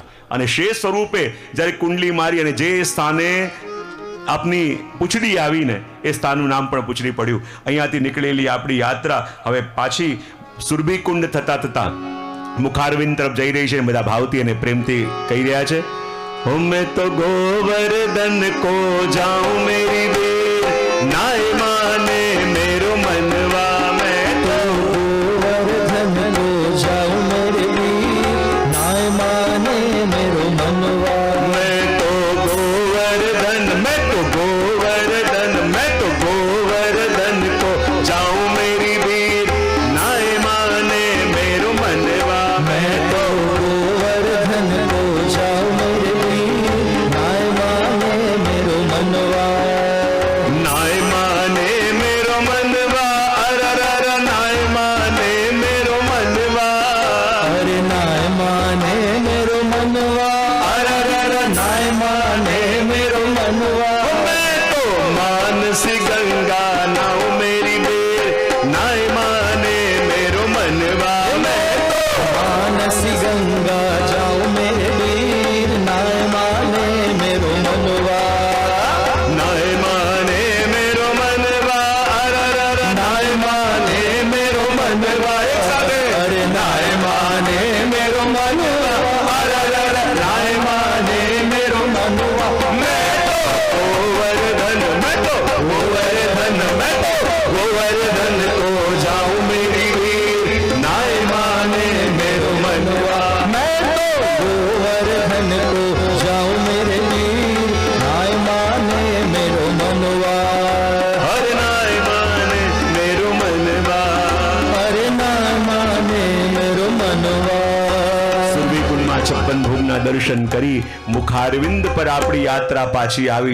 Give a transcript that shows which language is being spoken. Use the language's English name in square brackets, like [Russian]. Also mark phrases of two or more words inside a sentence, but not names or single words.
[Gujarati] અને શેષ સ્વરૂપે જ્યારે કુંડલી મારી અને જે સ્થાને આપની પૂંછડી આવીને એ સ્થાનનું નામ પણ પૂંછડી પડ્યું. અહીંયાથી નીકળેલી આપણી યાત્રા હવે પાછી સુરભી કુંડ થતા થતા મુખારવિંદ તરફ જઈ રહી છે. બધા ભાવથી અને પ્રેમથી કહી રહ્યા છે, [Braj] मैं तो गोवर्धन को जाऊं मेरी बेर, नाय माने मेरो मनवा. मैं तो गोवर्धन को जाऊं मेरी बेर, नाय माने मेरो मनवा. मैं तो गोवर्धन को जाऊं मेरी बेर, नाय माने मेरो मनवा. मैं तो गोवर्धन को जाऊं मेरी नाय माने मेरो मनवा. नाय माने मेरो मनवा. अरर नाय माने मेरो मनवा. अरे नाय माने मेरो मनवा. अरर नाय माने मेरो मनवा. मैं तो मानसी गंगा नाऊ मेरी बेर, नाय माने मेरो मनवा. मैं तो मानसी गंगा जाऊं मेरे बेर, नाय माने मेरो मनवा. नाय माने मेरो मनवा. अरर नाय माने मेरो मनवा. एक साथ अरे नाय माने मेरो मनवा. अरर नाय माने मेरो मनवा. मैं तो गोवर्धन को जाऊं मेरी वीर, नाय माने मेरो मनवा. मैं तो गोवर्धन को जाऊं मेरे वीर, नाय माने मेरो मनवा. हरे नाय माने मेरो मनवा. हरे नाय माने मेरो मनवा. [Gujarati] સુરભી કુંડમાં 56 ભોગના દર્શન કરી મુખારવિંદ પર આપણી યાત્રા પાછી આવી.